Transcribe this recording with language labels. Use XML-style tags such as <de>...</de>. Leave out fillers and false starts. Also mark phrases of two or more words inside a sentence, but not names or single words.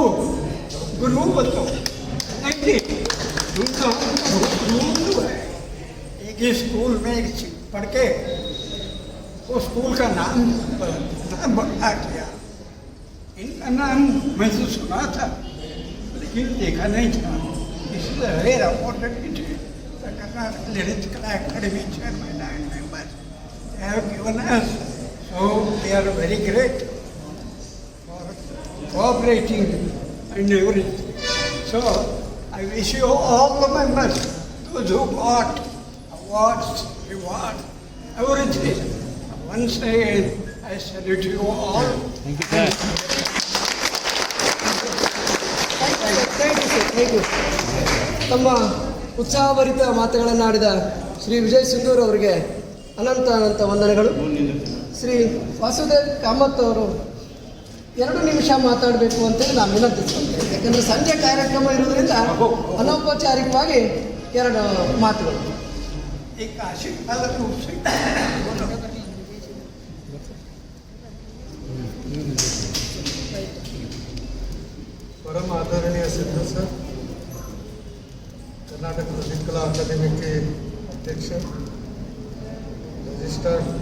<hi>Guru Bandhu. उनका Guru Bandhu है. एक ही स्कूल में पढ़ के वो स्कूल का नाम बदला किया. इनका नाम मैंने सुना था लेकिन देखा नहीं था.</hi> <en>इसलिए very opportunity the Karnataka Political Academy chairman and members they have given us. So they are very great for cooperating and everything. So I wish you all the members, those who got awards, rewards, everything. Once again, I salute you all. Thank you, sir. thank you.</en> <kn>ತಮ್ಮ ಉತ್ಸಾಹಭರಿತ ಮಾತುಗಳನ್ನಾಡಿದ ಶ್ರೀ ವಿಜಯ್ ಸಿಂಧೂರ್ ಅವರಿಗೆ ಅನಂತ ವಂದನೆಗಳು. ಶ್ರೀ ವಾಸುದೇವ್ ಕಾಮತ್ ಅವರು 2 ನಿಮಿಷ ಮಾತಾಡಬೇಕು ಅಂತೇಳಿ ನಾನು ವಿನಂತಿಸ್ಕೊಳ್ತೇನೆ. ಯಾಕಂದರೆ ಸಂಜೆ ಕಾರ್ಯಕ್ರಮ ಇರೋದ್ರಿಂದ ಅನೌಪಚಾರಿಕವಾಗಿ 2 ಮಾತುಗಳು.</kn> <hi>एक आशीर्वाद रूप से परम आदरणीय सिद्धू सर, कर्नाटक ललित कला अकादमी के अध्यक्ष, रजिस्ट्रार</hi>